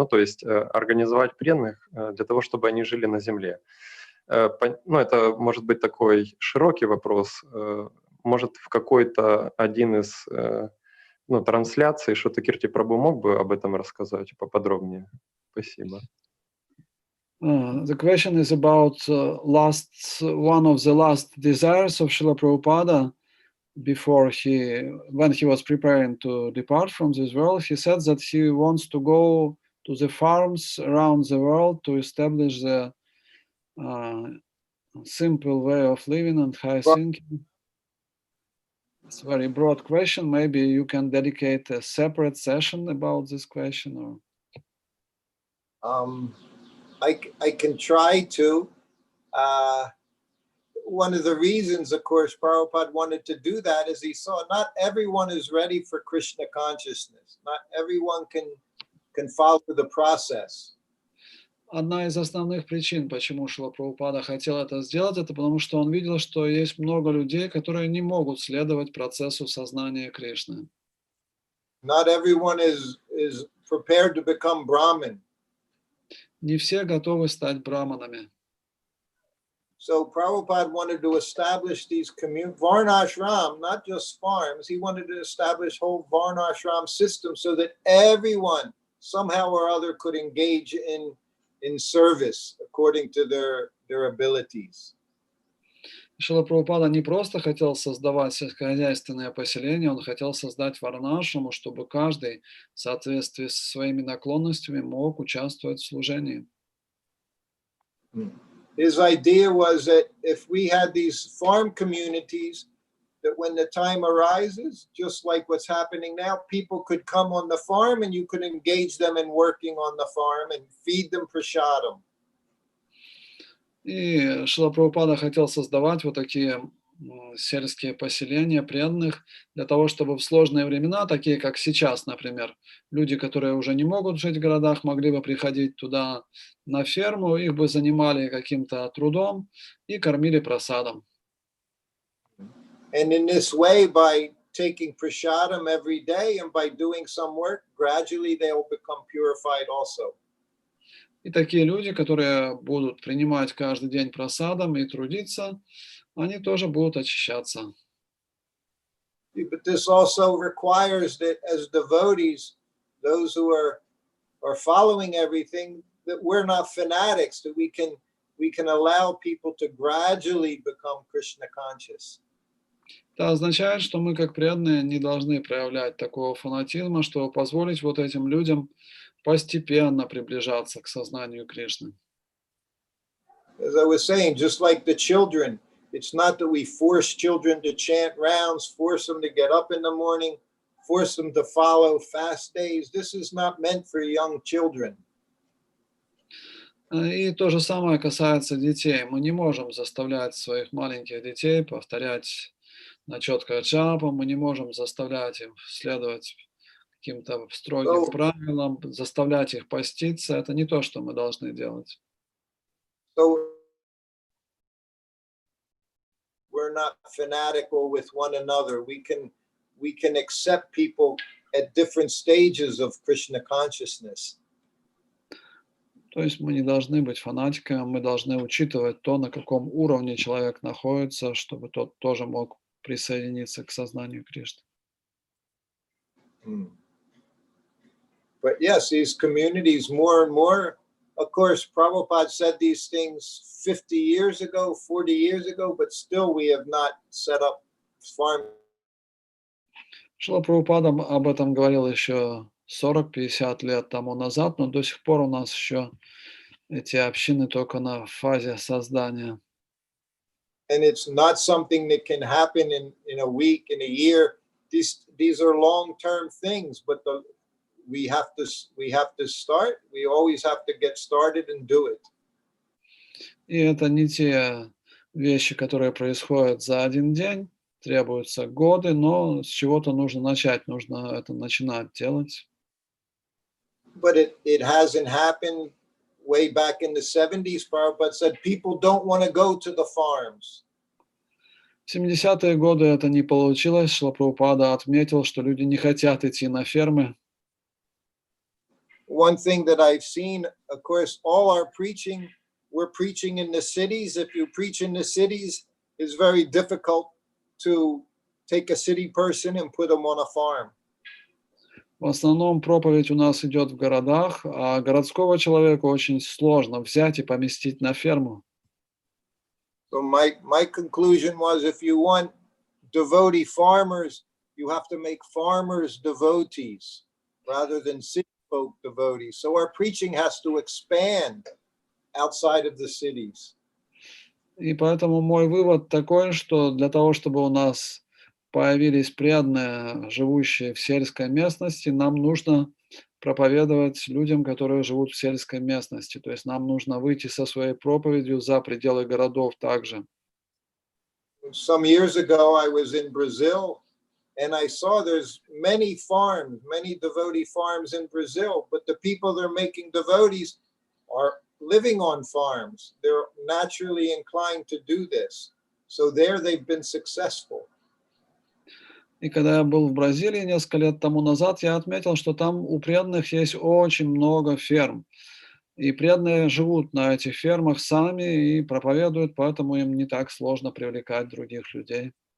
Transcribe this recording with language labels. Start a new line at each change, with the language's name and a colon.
Russian: Ну, то есть организовать преданных для того, чтобы они жили на земле. Ну, это может быть такой широкий вопрос. Может, в какой-то один из трансляций Шрутакирти прабху мог бы об этом рассказать поподробнее? Спасибо.
English: The question is about one of the last desires of Srila Prabhupada when he was preparing to depart from this world. He said that he wants to go to the farms around the world to establish the simple way of living and high thinking. It's a very broad question. Maybe you can dedicate a separate session about this question, or I can try to. One of the reasons, of course, Prabhupada wanted to do that is he saw not everyone is ready for Krishna consciousness. Not everyone can follow the process.
Russian: Одна из основных причин, почему Шрила Прабхупада хотел это сделать, это потому что он видел, что есть много людей, которые не могут следовать процессу сознания Кришны.
English: Not everyone is prepared to become Brahmin.
Russian: Не все готовы стать браманами.
English: So Prabhupada wanted to establish these Varnashram, not just farms. He wanted to establish whole Varnashram system so that everyone somehow or other could engage in service according to their abilities.
Russian: Шрила Прабхупада не просто хотел создавать сельскохозяйственное поселение, он хотел создать варнашраму, чтобы каждый в соответствии со своими наклонностями мог участвовать в служении.
English: His idea was that if we had these farm communities, that when the time arises, just like what's happening now, people could come on the farm and you could engage them in working on the farm and feed them prasadam.
Russian: И Шрила Прабхупада хотел создавать вот такие сельские поселения преданных для того, чтобы в сложные времена, такие как сейчас, например, люди, которые уже не могут жить в городах, могли бы приходить туда на ферму, их бы занимали каким-то трудом и кормили прасадом.
English: And in this way, by taking prasadam every day and by doing some work, gradually they will become purified also.
Russian: И такие люди, которые будут принимать каждый день прасадом и трудиться, они тоже будут очищаться.
English: But this also requires that as devotees, those who are following everything, that we're not fanatics, that we can allow people to gradually become Krishna conscious.
Russian: Это означает, что мы, как преданные, не должны проявлять такого фанатизма, чтобы позволить вот этим людям постепенно приближаться к сознанию Кришны.
English: As I was saying, just like the children, it's not that we force children to chant rounds, force them to get up in the morning, force them to follow fast days. This is not meant for young children.
Russian: И то же самое касается детей. Мы не можем заставлять своих маленьких детей повторять на четко джапа, мы не можем заставлять их следовать каким-то строгим правилам, заставлять их поститься. Это не то, что мы должны делать.
English: So we're not fanatical with one another. We can accept people at different stages of Krishna consciousness.
Russian: То есть мы не должны быть фанатиками, мы должны учитывать то, на каком уровне человек находится, чтобы тот тоже мог присоединиться к сознанию Кришны.
English: But yes, these communities more and more, of course, Prabhupada said these things 50 years ago, 40 years ago, but still we have not set up farm.
Russian: Шрила Прабхупада об этом говорил еще 40-50 лет тому назад, но до сих пор у нас еще эти общины только на фазе создания.
English: And it's not something that can happen in a week, in a year. these are long-term things, but we have to start. We always have to get started and do it.
Russian: И это не те вещи, которые происходят за один день, требуются годы, но с чего-то нужно начать, нужно это начинать делать.
English: But it hasn't happened way back in the 70s. Prabhupada said people don't want to go to the farms.
Russian: В 70-е годы это не получилось. Шрила Прабхупада отметил, что люди не хотят идти на фермы.
English: One thing that I've seen, of course, all our preaching, we're preaching in the cities. If you preach in the cities, it's very difficult to take a city person and put them on a farm.
Russian: В основном проповедь у нас идет в городах, а городского человека очень сложно взять и поместить на ферму.
English: So my conclusion was, if you want devotee farmers, you have to make farmers devotees rather than city folk devotees. So our preaching has to expand outside of the cities.
Russian: И поэтому мой вывод такой, что для того, чтобы у нас появились преданные, живущие в сельской местности, нам нужно проповедовать людям, которые живут в сельской местности. То есть нам нужно выйти со своей проповедью за пределы городов также.
English: Some years ago, I was in Brazil, and I saw there's many farms, many devotee farms in Brazil, but the people they're making devotees are living on farms. They're naturally inclined to do this. So there they've been successful.
Russian: И когда я был в Бразилии несколько лет тому назад, я отметил, что там у преданных есть очень много ферм. И преданные живут на этих фермах сами и проповедуют, поэтому им не так сложно привлекать других людей.